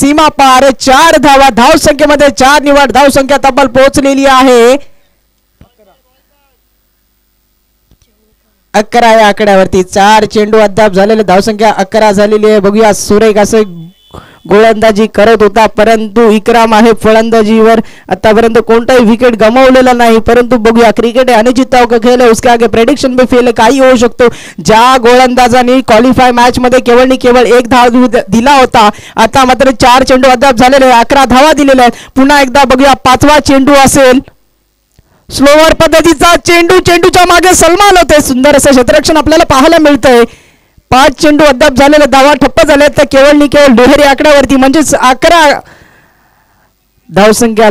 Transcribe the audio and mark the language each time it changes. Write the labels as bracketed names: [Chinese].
[Marathi] सीमा पार 4 धावा. धावसंख्येमध्ये 4 निवड धावसंख्या तब्बल पोहोचलेली आहे 11 या आकड्यावरती. 4 चेंडू अद्याप झालेले, धावसंख्या 11 झालेली आहे. बघूया सुरेख असे गोलंदाजी करत होता, परंतु इकराम आहे फलंदाजीवर. आतापर्यंत कोणताही विकेट गमावलेला नाही, परंतु बघूया [Hindi] क्रिकेट है अनिश्चितताओं का खेल है, उसके आगे प्रेडिक्शन भी फेल है. [Marathi] काही होऊ शकतो. ज्या गोलंदाजांनी क्वालिफाय मॅच मध्ये केवळ 1 धाव दिला होता, आता मात्र 4 चेंडू अद्याप झालेले, 11 धावा दिलेल्या आहेत. पुन्हा एकदा बघूया 5वा चेंडू असेल. स्लोवर पद्धतीचा चेंडू, चेंडूच्या मागे सलमान होते. सुंदर असं क्षेत्ररक्षण आपल्याला पाहायला मिळतंय. 5 चेंडू अद्याप झालेले, धावा ठप्प झाले तर केवळ दुहेरी आकड्यावरती, म्हणजेच 11 धावसंख्या.